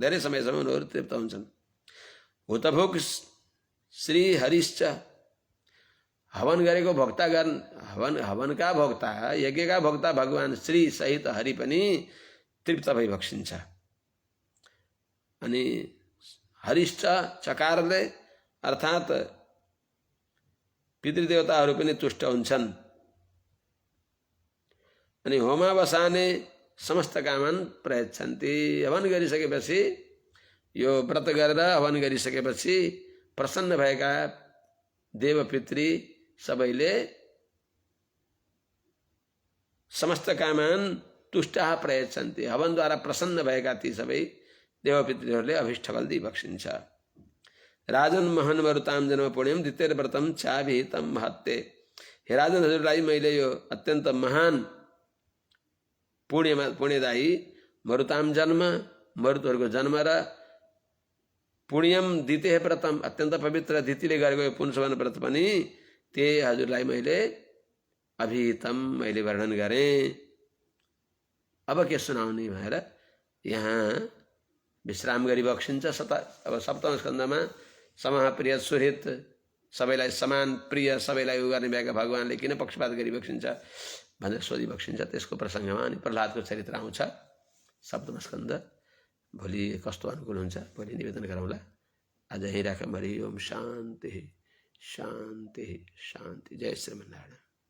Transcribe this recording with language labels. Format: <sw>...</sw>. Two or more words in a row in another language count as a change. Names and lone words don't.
<ne>धेरै समयसम्म उनीहरू तृप्त हुन्छन्।</ne> <sa>हुतभोग श्री हरिश्च</sa> <ne>हवन गरेको भोक्ता हवनका भोक्ता यज्ञका भोक्ता भगवान श्री सहित हरि पनि तृप्त भई बक्सिन्छ। अनि हरिष्ठ चकारले अर्थात् पितृदेवताहरू पनि तुष्ट हुन्छन्।</ne> <sa>अनि होमावसाने समस्त कामन प्रयच्छन्ति।</sa> <ne>हवन गरिसकेपछि यो व्रत गरेर हवन गरिसकेपछि प्रसन्न भएका देवपितृ सबैले</ne> <sa>समस्त कामान तुष्टा प्रयच्छन्ति।</sa> <ne>हवनद्वारा प्रसन्न भएका ती सबै देवपितृहरूले अभिष्ट फल दिइबक्सिन्छ।</ne> <sa>राजन महन मरुताम जन्म पुण्यम द्वितीय व्रतम चाभिहितम महत्ते।</sa> <ne>हे राजन हजुरलाई मैले यो अत्यन्त महान पुण्यदायी</ne> <sa>मरुताम जन्म</sa> <ne>मरुतहरूको जन्म र</ne> <sa>पुण्यम द्वितीय व्रतम</sa> <ne>अत्यन्त पवित्र दितिले गरेको यो पुंसवन व्रत पनि त्यही हजुरलाई मैले अभिहितम मैले वर्णन गरेँ। अब के सुनाउने भनेर यहाँ विश्राम गरी बक्सिन्छ। अब सप्तम स्कन्धमा</ne> <sa>समाप्रिय सुहृत</sa> <ne>सबैलाई समान प्रिय सबैलाई उ गर्ने भएका भगवानले किन पक्षपात गरी बक्सिन्छ भनेर सोधी बक्सिन्छ। त्यसको प्रसङ्गमा अनि प्रह्लादको चरित्र आउँछ सप्तम स्कन्ध। भोलि कस्तो अनुकूल हुन्छ भोलि निवेदन गरौँला। आज यहीँ राखौँ।</ne> <sa>हरि ओम शान्ति शान्ति शान्ति।</sa> <ne>जय श्रीमन्नारायण।</ne>